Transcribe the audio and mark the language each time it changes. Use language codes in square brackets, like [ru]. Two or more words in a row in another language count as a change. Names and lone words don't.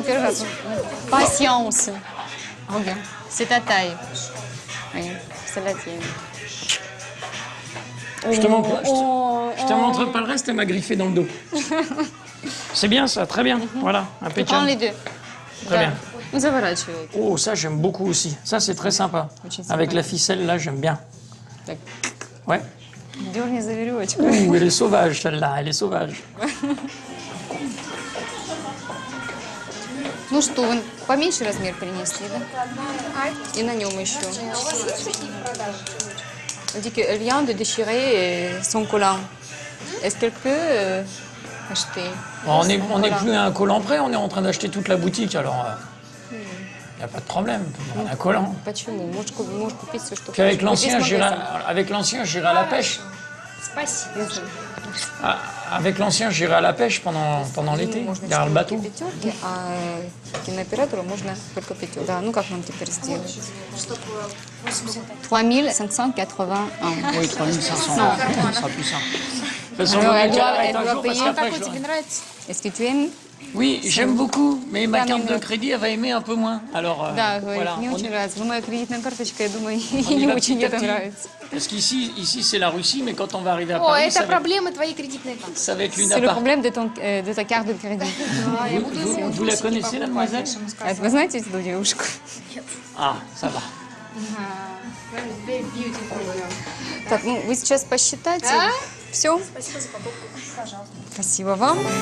[fr] sразу. Patience. Regarde, c'est ta taille. Regarde, c'est la tienne. Je te montre pas le reste, elle m'a griffé dans le dos. C'est bien ça, très bien. Voilà, Tu prends impeccable. les deux. Très bien. [ru] Ну, заворачивай. [fr] Oh, ça j'aime beaucoup aussi. Ça c'est très sympa. Avec la ficelle là, j'aime bien. [ru] Так, [fr] Ouais. [ru] дерни за веревочку. [fr] Ouh, elle est sauvage celle-là, elle est sauvage. [ru] Ну что, вы поменьше размер принесли, да? И на нем еще. [fr] Elle dit qu'elle vient de déchirer son collant. Est-ce qu'elle peut acheter? On n'est plus à un collant près, on est en train d'acheter toute la boutique, alors il n'y a pas de problème, on a un collant. [ru] Почему? Можешь купить все, что [fr] Puis avec [ru] хочешь. [fr] l'ancien, j'irai à la pêche. [ru] Спасибо. [fr] Ah, avec l'ancien, j'irai à la pêche pendant l'été, derrière le bateau. [ru] Пятерки, а кинооператору можно только пятерки. Да, ну как нам теперь сделать? 3581. [fr] Oui, 3500, ça sera plus simple. De toute façon, Alors, vaut mieux elle qu'elle doit, arrête elle un doit jour, parce payer. qu'après, je dois- Est-ce que tu aimes? Oui, j'aime beaucoup, mais ma [ru] Да, [fr] carte [ru] мне [fr] de crédit, elle va aimer un peu moins. Alors, [ru] Да, говорит, [fr] voilà. [ru] мне [fr] On [ru] очень [fr] est- [ru] нравится. Но моя кредитная карточка, я думаю, [fr] on [ru] ей [fr] y [ru] не [fr] va [ru] очень [fr] petit à [ru] это [fr] petit. [ru] нравится. [fr] Parce qu'ici, c'est la Russie, mais quand on va arriver à [ru] О, [fr] Paris, [ru] это проблемы твоей кредитной карты. [fr] ça va être C'est le l'Unapart. problème de ta carte de crédit. Vous la connaissez, la demoiselle? [ru] А вы знаете эту девушку? [fr] Ah, ça va. [ru] Так, ну вы сейчас посчитайте. Все? Спасибо за покупку. Пожалуйста. Спасибо вам.